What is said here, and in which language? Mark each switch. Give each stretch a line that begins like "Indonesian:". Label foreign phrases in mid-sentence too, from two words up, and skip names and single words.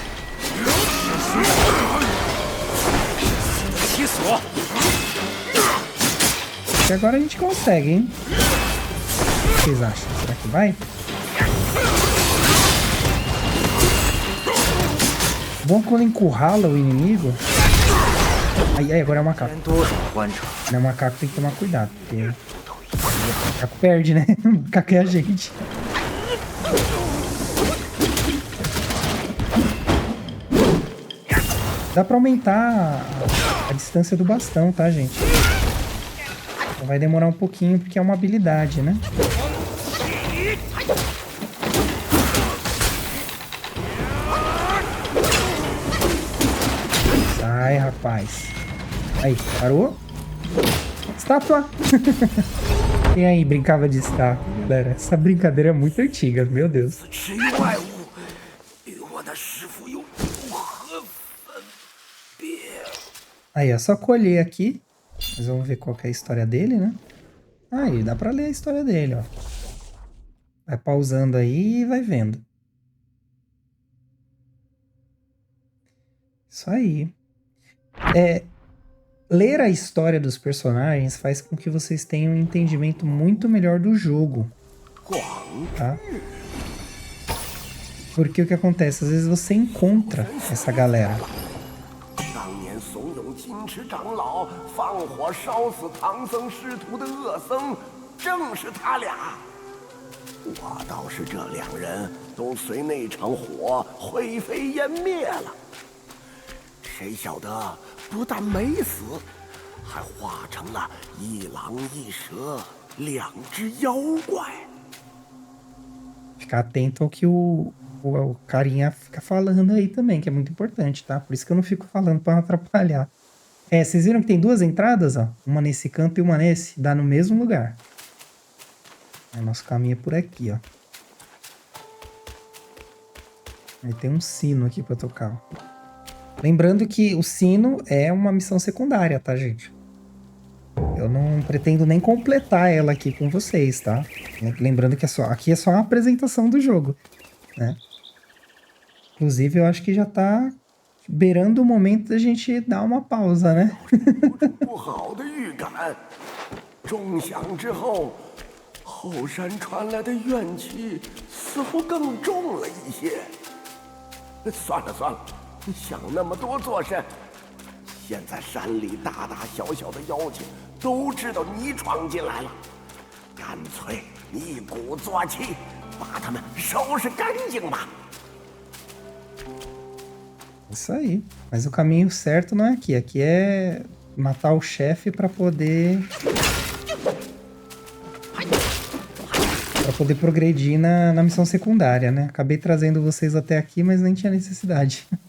Portuguese: E agora a gente consegue, hein? O que vocês acham? Será que vai? Bom quando encurrala o inimigo, Aí, agora é o macaco.
Chinese: 多少欢畅。
Portuguese: Não, o macaco tem que tomar cuidado, porque o macaco perde, né? O macaco é a gente. Dá pra aumentar a distância do bastão, tá, gente? Então vai demorar um pouquinho, porque é uma habilidade, né? Sai, rapaz. Aí, parou? Estátua! Quem aí brincava de estátua, galera? Essa brincadeira é muito antiga, meu Deus.
Chinese: 只有外物与我的师傅又如何分别？
Portuguese: Aí, é só colher aqui. Mas vamos ver qual que é a história dele, né? Aí, dá pra ler a história dele, ó. Vai pausando aí e vai vendo. Isso aí. Ler a história dos personagens faz com que vocês tenham um entendimento muito melhor do jogo. Tá? Porque o que acontece? Às vezes você encontra essa galera.
Chinese: 当年怂恿金池长老放火烧死唐僧师徒的恶僧，正是他俩。我倒是这两人都随那场火灰飞烟灭了，谁晓得不但没死，还化成了一狼一蛇两只妖怪。
Portuguese: Ficar atento ao que o carinha fica falando aí também, que é muito importante, tá? Por isso que eu não fico falando pra não atrapalhar. Vocês viram que tem duas entradas, ó? Uma nesse canto e uma nesse. Dá no mesmo lugar. Aí nosso caminho é por aqui, ó. Aí tem um sino aqui pra tocar, ó. Lembrando que o sino é uma missão secundária, tá, gente? Eu não pretendo nem completar ela aqui com vocês, tá? Lembrando que aqui é só uma apresentação do jogo, né? Inclusive, eu acho que já tá beirando o momento da gente dar uma pausa, né?
Chinese: 不好的预感，钟响之后，后山传来的怨气似乎更重了一些。算了算了，想那么多做甚？现在山里大大小小的妖精都知道你闯进来了，干脆一鼓作气，把他们收拾干净吧。
Portuguese: Isso aí. Mas o caminho certo não é aqui. Aqui é matar o chefe pra poder progredir na missão secundária, né? Acabei trazendo vocês até aqui, mas nem tinha necessidade.